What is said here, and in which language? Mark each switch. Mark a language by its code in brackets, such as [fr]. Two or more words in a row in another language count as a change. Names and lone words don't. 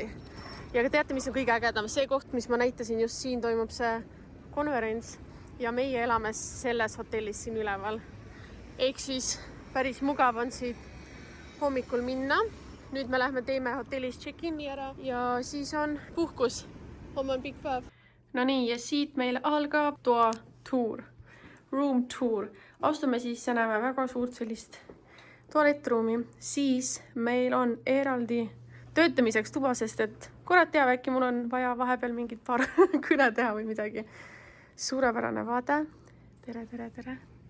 [et] Ja teate, mis on kõige ägedam? See koht, mis ma näitasin, just siin toimub see konverents ja meie elame selles hotellis siin üleval. Ehk siis päris mugav on siit hommikul minna. Nüüd me lähme teeme hotellis check-in'i ära ja siis on puhkus. Homme on pikk päev. No nii, ja siit meil algab toa tour. [en] Room tour. [et] Astume siis ja näeme väga suurt sellist tualettruumi. Siis meil on eraldi töötamiseks tuba, sest et kurat teab, äkki mul on vaja vahepeal mingit paar kõne teha või midagi. Suurepärane vaade. Tere, tere, tere.